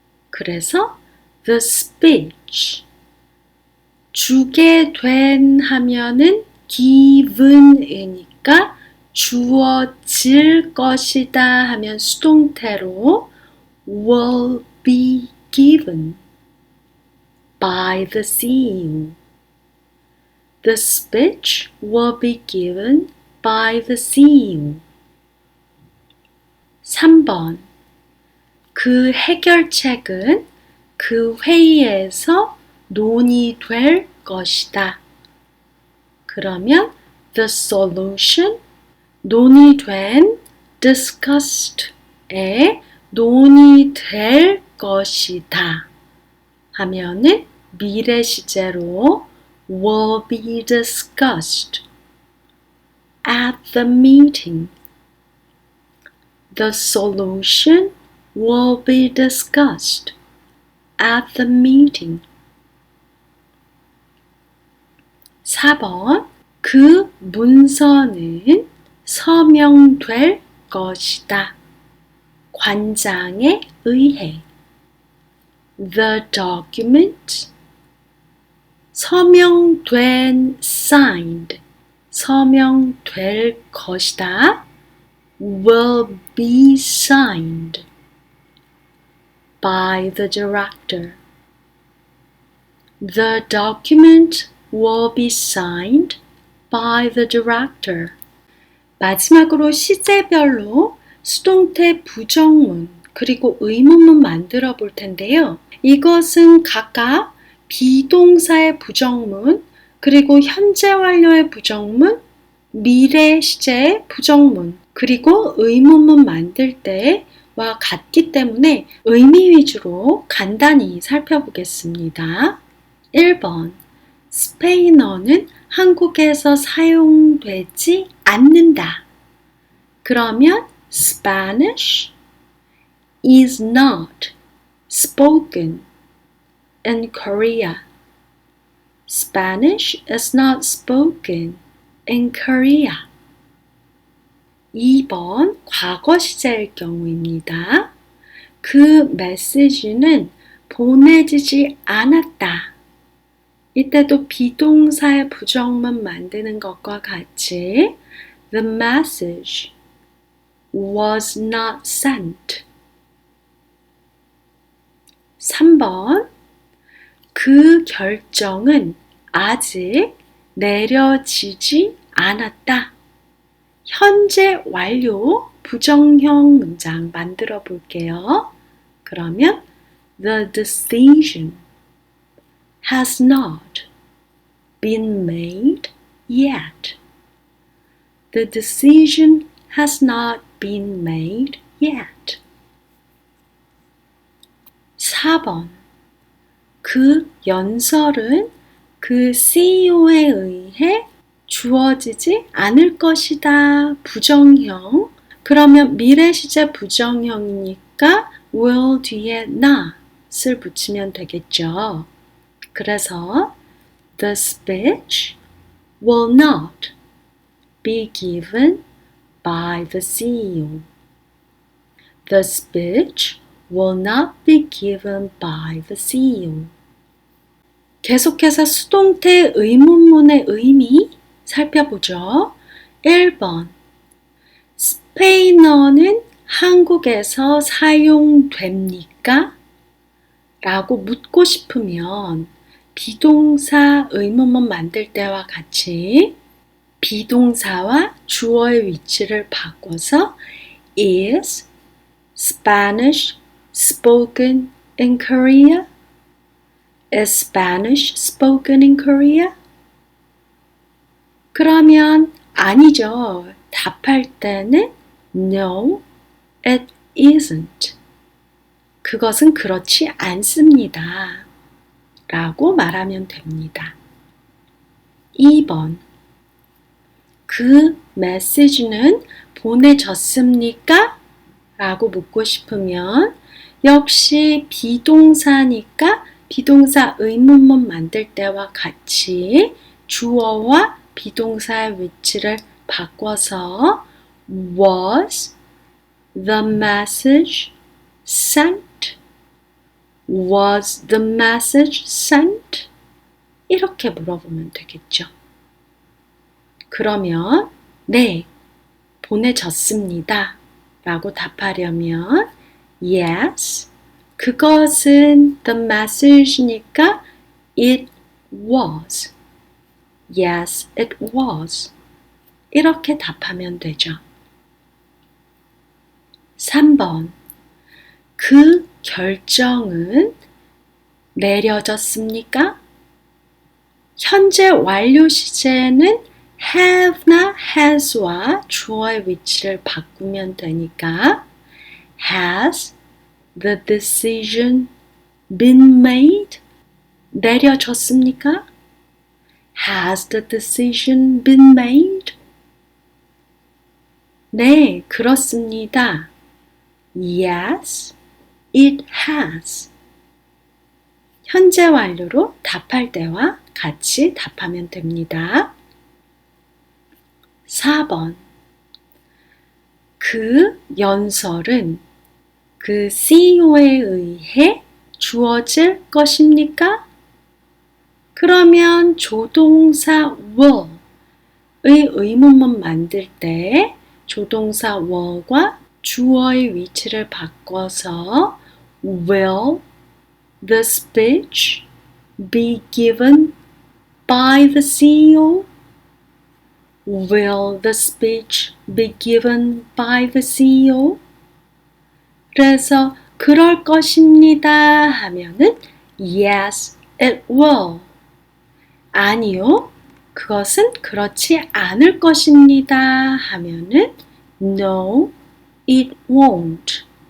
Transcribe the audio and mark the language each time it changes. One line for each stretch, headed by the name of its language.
Korean: 그래서
English: the speech
Korean: 주게 된 하면은 given이니까 주어질 것이다 하면 수동태로
English: will be given by the CEO. The speech will be given by the CEO.
Korean: 3번 그 해결책은 그 회의에서 논의될 것이다. 그러면
English: the solution
Korean: 논의된 discussed에 논의될 것이다. 하면은 미래 시제로
English: will be discussed at the meeting. The solution will be discussed at the meeting.
Korean: 4번 그 문서는 서명될 것이다. 관장에 의해.
English: The document
Korean: 서명된 signed 서명될 것이다.
English: Will be signed by the director. The document will be signed by the director.
Korean: 마지막으로 시제별로 수동태 부정문 그리고 의문문 만들어 볼 텐데요. 이것은 각각 비동사의 부정문 그리고 현재 완료의 부정문, 미래 시제의 부정문 그리고 의문문 만들 때와 같기 때문에 의미 위주로 간단히 살펴보겠습니다. 1번 스페인어는 한국에서 사용되지 않는다.
English: 그러면 Spanish is not spoken in Korea. Spanish is not spoken in Korea.
Korean: 2번 과거 시제일 경우입니다. 그 메시지는 보내지지 않았다. 이때도 비동사의 부정문 만드는 것과 같이
English: The message was not sent.
Korean: 3번 그 결정은 아직 내려지지 않았다. 현재 완료 부정형 문장 만들어 볼게요.
English: 그러면 The decision has not been made yet. The decision has not been made yet.
Korean: 4번 그 연설은 그 CEO에 의해 주어지지 않을 것이다. 부정형. 그러면 미래 시제 부정형이니까 will 뒤에 not을 붙이면 되겠죠.
English: 그래서 the speech will not be given by the CEO. The speech will not be given by the CEO.
Korean: 계속해서 수동태 의문문의 의미 살펴보죠. 1번 스페인어는 한국에서 사용됩니까? 라고 묻고 싶으면 비동사 의문문 만들 때와 같이 비동사와 주어의 위치를 바꿔서
English: Is Spanish spoken in Korea? Is Spanish spoken in Korea?
Korean: 그러면 아니죠. 답할 때는
English: No, it isn't.
Korean: 그것은 그렇지 않습니다. 라고 말하면 됩니다. 2번 그 메시지는 보내졌습니까? 라고 묻고 싶으면 역시 비동사니까 비동사 의문문 만들 때와 같이 주어와 비동사의 위치를 바꿔서
English: Was the message sent? Was the message sent?
Korean: 이렇게 물어보면 되겠죠. 그러면 네, 보내졌습니다. 라고 답하려면 Yes, 그것은 the message니까
English: it was. Yes, it was.
Korean: 이렇게 답하면 되죠. 3번 그 결정은 내려졌습니까? 현재 완료 시제는 have나 has와 주어의 위치를 바꾸면 되니까
English: Has the decision been made?
Korean: 내려졌습니까?
English: Has the decision been made?
Korean: 네, 그렇습니다.
English: Yes, it has.
Korean: 현재 완료로 답할 때와 같이 답하면 됩니다. 4번 그 연설은 그 CEO에 의해 주어질 것입니까? 그러면 조동사 will의 의문문 만들 때 조동사 will과 주어의 위치를 바꿔서
English: Will the speech be given by the CEO? Will the speech be given by the CEO?
Korean: 그래서 그럴 것입니다 하면은
English: Yes, it will.
Korean: 아니요, 그것은 그렇지 않을 것입니다 하면은
English: No, it won't.